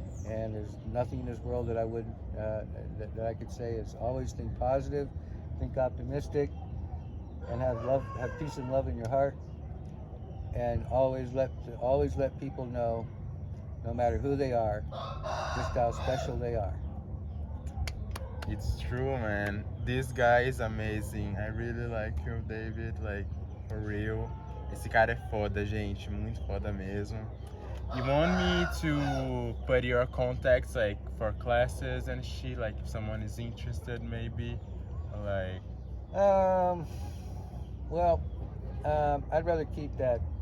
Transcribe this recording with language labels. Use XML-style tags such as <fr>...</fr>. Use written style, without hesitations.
<en>And there's nothing in this world that I wouldn't that I could say is always think positive, think optimistic, and have peace and love in your heart, and always let people know, no matter who they are, just how special they are. It's true, man. This guy is amazing. I really like you, David. Like, for real.</en> <pt>Esse cara é foda, gente, muito foda mesmo.</pt> <en>You want me to put your contacts like for classes and shit, like if someone is interested maybe, or like Well, I'd rather keep that</en>